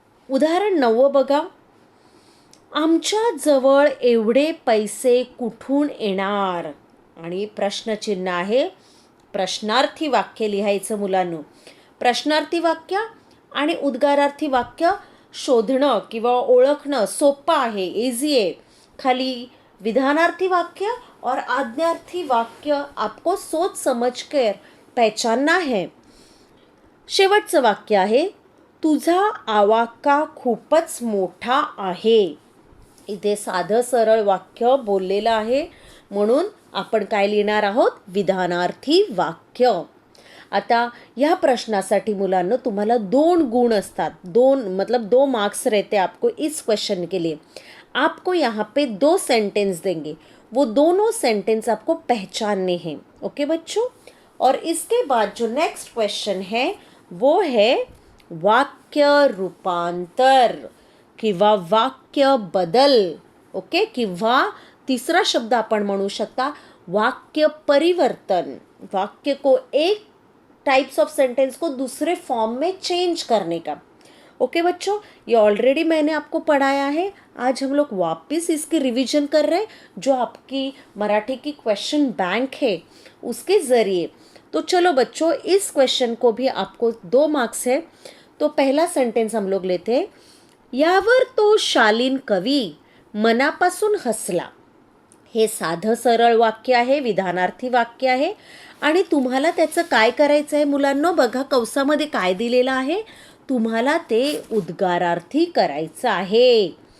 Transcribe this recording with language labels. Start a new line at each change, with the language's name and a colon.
Marathi: उदाहरण 9 बघा। आमच्या जवळ एवढे पैसे कुठून येणार? आणि प्रश्नचिन्ह आहे। प्रश्नार्थी वाक्य लिहायचं मुलांनो। प्रश्नार्थी वाक्य आणि उद्गारार्थी वाक्य शोधणं किंवा ओळखणं सोपं आहे, इझी आहे.
Hindi: खाली विधानार्थी वाक्य और आज्ञार्थी वाक्य आपको सोच समझ कर पहचानना है.
Marathi: शेवटचं वाक्य आहे, तुझा आवाका खूपच मोठा आहे. इथे साधं सरळ वाक्य बोललेलं आहे, म्हणून आपण काय लिहिणार आहोत, विधानार्थी वाक्य. आता या प्रश्नासाठी मुलांना तुम्हाला 2 गुण असतात,
Hindi: 2 मार्क्स रहते आपको इस क्वेश्चन के लिए. आपको यहाँ पे 2 सेंटेंस देंगे, वो दोनों सेंटेंस आपको पहचानने हैं. ओके बच्चों. और इसके बाद जो नेक्स्ट क्वेश्चन है वो है वाक्य रूपांतर
Marathi: किंवा वाक्य बदल.
English: Okay.
Marathi: किंवा तिसरा शब्द आपण म्हणू शकता वाक्य परिवर्तन.
Hindi: वाक्य को एक टाइप्स ऑफ सेंटेंस को दूसरे फॉर्म में चेंज करने का. ओके बच्चों, ये ऑलरेडी मैंने आपको पढ़ाया है. आज हम लोग वापस इसकी रिवीजन कर रहे हैं, जो आपकी मराठी की क्वेश्चन बैंक है उसके ज़रिए. तो चलो बच्चों, इस क्वेश्चन को भी आपको 2 मार्क्स है. तो पहला सेंटेंस हम लोग लेते हैं.
Marathi: यावर तो शालीन कवी मनापासून हसला. हे साधं सरळ वाक्य आहे, विधानार्थी वाक्य आहे. आणि तुम्हाला त्याचं काय करायचं आहे मुलांनो, बघा कंसामध्ये काय दिलेलं आहे, तुम्हाला ते उद्गारार्थी करायचं आहे.